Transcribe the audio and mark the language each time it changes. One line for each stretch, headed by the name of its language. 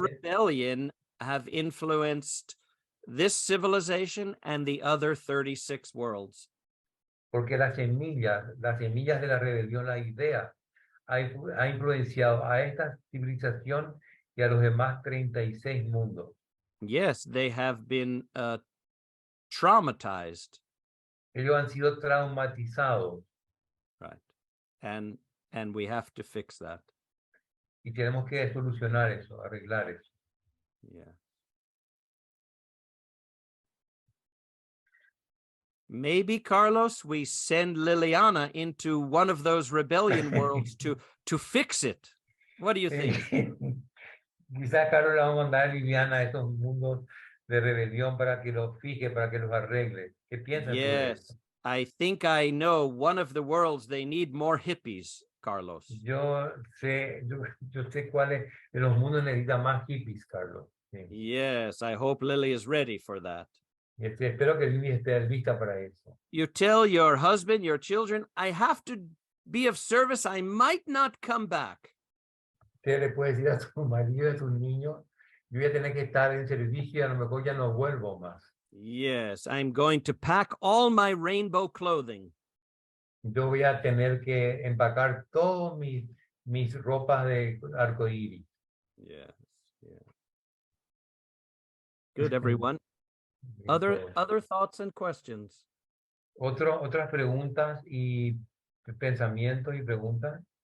English: rebellion have influenced this civilization and the other 36 worlds.
Spanish: Porque las semillas de la rebelión, la idea, ha influenciado a esta civilización y a los demás 36 mundos.
English: Yes, they have been traumatized.
Spanish: Ellos han sido traumatizados.
English: and we have to fix that.
Spanish: Y tenemos que solucionar eso, arreglar eso.
English: Yeah. Maybe, Carlos, we send Liliana into one of those rebellion worlds to fix it. What do you think?
Spanish: Quizás Carlos la vamos a mandar a Viviana a esos mundos de rebelión para que los fije, para que los arregle. ¿Qué piensas tú de eso?
English: Yes, I think I know one of the worlds they need more hippies, Carlos.
Spanish: Yo sé cuáles de los mundos necesitan más hippies, Carlos. Sí.
English: Yes, I hope Lily is ready for that.
Spanish: Y espero que Lili esté lista para eso.
English: You tell your husband, your children, I have to be of service. I might not come back.
Spanish: Usted le puede decir a su marido y a sus niños, yo voy a tener que estar en servicio y a lo mejor ya no vuelvo más.
English: Yes, I'm going to pack all my rainbow clothing.
Spanish: Yo voy a tener que empacar todas mis ropas de arcoíris.
English: Yes, yeah. Good, everyone. Other thoughts and questions?
Spanish: Otras preguntas y pensamientos y preguntas.